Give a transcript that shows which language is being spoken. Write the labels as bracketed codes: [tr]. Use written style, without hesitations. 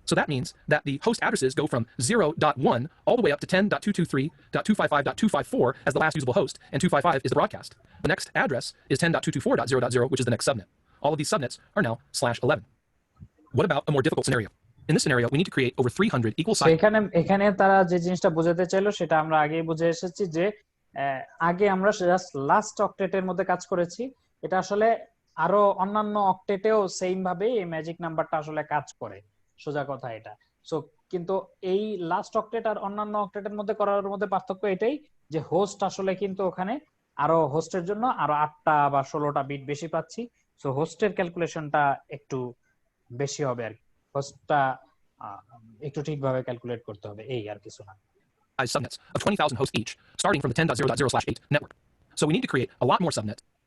[en] So that means that the host addresses go from 0.1 all the way up to 10.223.255.254 as the last usable host, and 255 is the broadcast. The next address is 10.224.0.0, which is the next subnet. All of these subnets are now /11. What about a more difficult scenario? In this scenario, we need to create over 300 equal size. [bn] এখানে তারা যে জিনিসটা বোঝাতে চাইলো সেটা আমরা আগেই বুঝে এসেছি যে আগে আমরা জাস্ট লাস্ট অক্টেটের মধ্যে কাজ করেছি। এটা আসলে আরো অন্যান্য অক্টেটেও সেম ভাবে এই ম্যাজিক নাম্বারটা আসলে কাজ করে, সোজা কথা এটা। সো কিন্তু এই লাস্ট অক্টেট আর অন্যান্য অক্টেটের মধ্যে করার মধ্যে পার্থক্য এটাই যে হোস্ট আসলে কিন্তু ওখানে আরো হোস্টের জন্য আরো 8টা বা 16টা বিট বেশি পাচ্ছি। সো হোস্টের ক্যালকুলেশনটা একটু বেশি হবে আর কি, হোস্টটা একটু ঠিকভাবে ক্যালকুলেট করতে হবে, এই আর কিছু না। [en] Subnets of 20,000 hosts each, starting from the 10.0.0/8 network. So we need to create a lot more subnets.